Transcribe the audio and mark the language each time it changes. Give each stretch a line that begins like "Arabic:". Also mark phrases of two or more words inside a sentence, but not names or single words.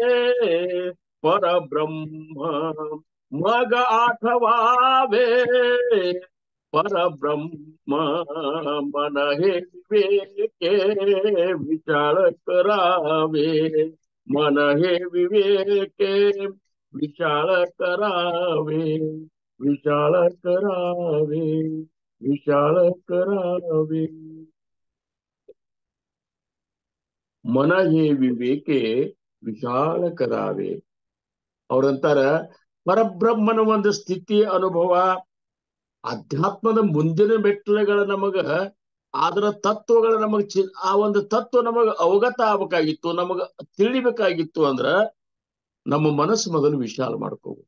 Marathi: परब्रह्म, मग आठवावे परब्रह्म, मन हे विवेके विशाळ करावे, मन हे विवेके विशाळ करावे, विशाळ करावे, विशाळ करावे. मन हे विवेके विशाल करावे.
Kannada: ಅವ್ರಂತಾರ ಪರಬ್ರಹ್ಮನ ಒಂದು ಸ್ಥಿತಿ ಅನುಭವ, ಅಧ್ಯಾತ್ಮದ ಮುಂದಿನ ಮೆಟ್ಟಲುಗಳ ನಮಗ ಅದರ ತತ್ವಗಳ ನಮಗ ಆ ಒಂದು ತತ್ವ ನಮಗ ಅವಗತ ಆಗ್ಬೇಕಾಗಿತ್ತು, ನಮಗ ತಿಳಿಬೇಕಾಗಿತ್ತು ಅಂದ್ರ ನಮ್ಮ ಮನಸ್ಸು ಮೊದಲು ವಿಶಾಲ ಮಾಡ್ಕೋಬೇಕು.